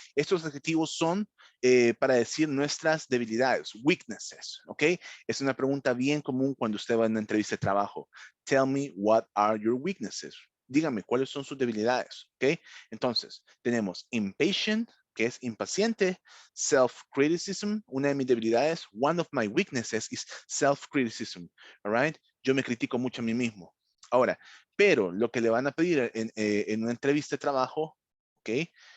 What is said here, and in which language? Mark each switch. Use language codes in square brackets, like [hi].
[es] Estos adjetivos son para decir nuestras debilidades, weaknesses, ¿ok? Es una pregunta bien común cuando usted va a una entrevista de trabajo. [en] Tell me what are your weaknesses. [es] Dígame cuáles son sus debilidades, ¿ok? Entonces, tenemos impatient, que es impaciente, self-criticism, una de mis debilidades, [en] one of my weaknesses is self-criticism, all right? [es] Yo me critico mucho a mí mismo. Ahora, pero lo que le van a pedir en una entrevista de trabajo, ¿ok?